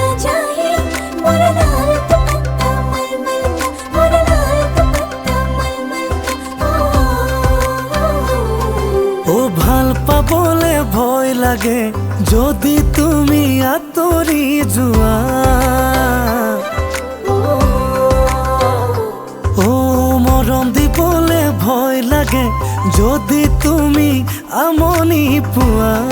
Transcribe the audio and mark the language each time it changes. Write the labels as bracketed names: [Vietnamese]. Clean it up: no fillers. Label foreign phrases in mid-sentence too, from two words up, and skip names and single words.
[Hindi] जाए मोरा लाल दुपट्टा मलमल का, मोरा लाल दुपट्टा मलमल का। [Assamese] ও ভাল পাবলে ভয় লাগে যদি তুমি আঁতৰি যোৱা। ও মৰম দিবলে ভয় লাগে যদি তুমি আমনি পোৱা।